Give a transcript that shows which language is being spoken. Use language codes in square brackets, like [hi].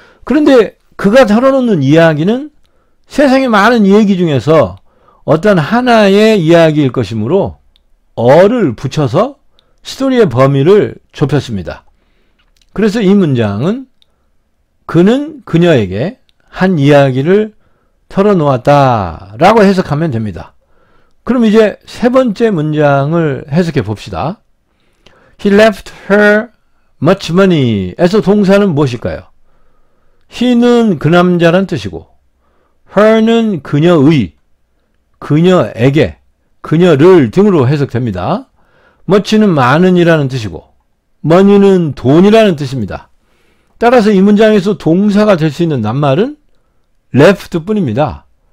[ko] 그런데 그가 털어놓는 이야기는 세상의 많은 얘기 중에서 어떤 하나의 이야기일 것이므로 어를 붙여서 스토리의 범위를 좁혔습니다. 그래서 이 문장은 그는 그녀에게 한 이야기를 털어놓았다 라고 해석하면 됩니다. 그럼 이제 세 번째 문장을 해석해 봅시다. [en] He left her much money [ko] 에서 동사는 무엇일까요? he는 그 남자란 뜻이고 her는 그녀의, 그녀에게, 그녀를 등으로 해석됩니다. much는 많은이라는 뜻이고 money는 돈이라는 뜻입니다. 따라서 이 문장에서 동사가 될 수 있는 낱말은 left 뿐입니다.